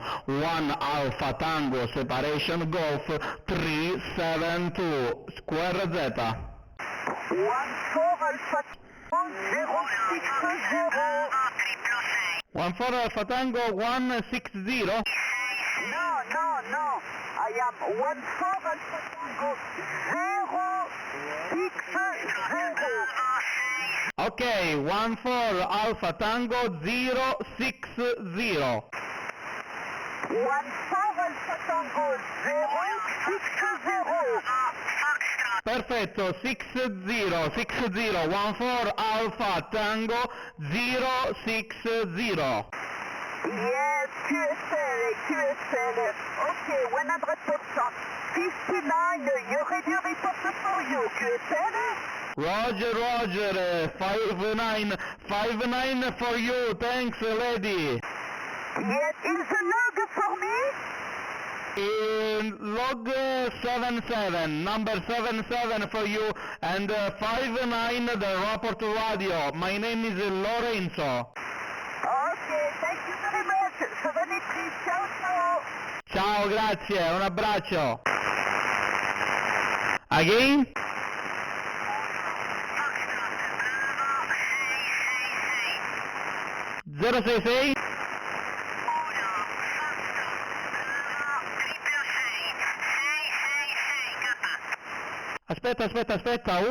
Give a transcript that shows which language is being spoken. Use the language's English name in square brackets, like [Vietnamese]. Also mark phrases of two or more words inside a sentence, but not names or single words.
[English] 1 Alpha Tango Separation Golf 372. Square Z. 1 4 Alpha 060. 1-4 Alpha Tango 160. No. I am 1 4 Alpha Tango 060. Ok, 1-4 Alpha Tango 060. 1 4 Alpha Tango 060. Perfetto, 60, 1-4 Alpha Tango 060. Yes, QSL. Okay, 100%. 59, you're ready to report for you, QSL? Roger, 59 for you, thanks lady. Yes, is the log for me? Log 77, number 77 for you, and 59 the report radio. My name is Lorenzo. Okay, thank you very much. 73, [Italian] ciao. Ciao, grazie, un abbraccio. [English] Again? Zero 66? [Italian] Aspetta, 1.